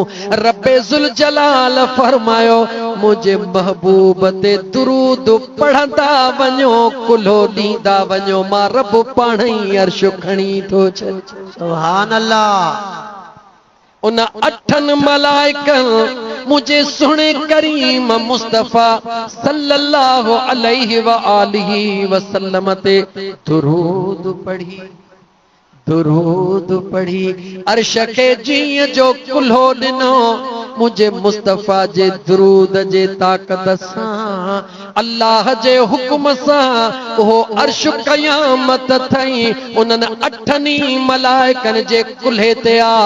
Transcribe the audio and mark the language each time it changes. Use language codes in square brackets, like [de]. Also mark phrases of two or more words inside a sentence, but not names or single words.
[sd] रब्बे ज़ुल जलाल फरमायो, मुझे महबूब ते दुरूद पढ़ंदा वञो, कुल्हो ॾींदा वञो, मां रब पाण ई अर्श खणी थो छॾ। [ar] سبحان الله. [sd] उन 8 मलाइकनि मुझे सुणे करीम मुस्तफा [ar] صلى الله عليه وآله وسلم [sd] ते दुरूद पढ़ी, दुरूद पढ़ी। अर्श खे जीअं जो कुल्हो ॾिनो, मुझे मुस्तफा जे दुरूद जे ताक़त सां, अल्लाह जे हुकुम सां उहो अर्श क़यामत थई उन्हनि 8 मलाइकनि जे कुल्हे ते आ।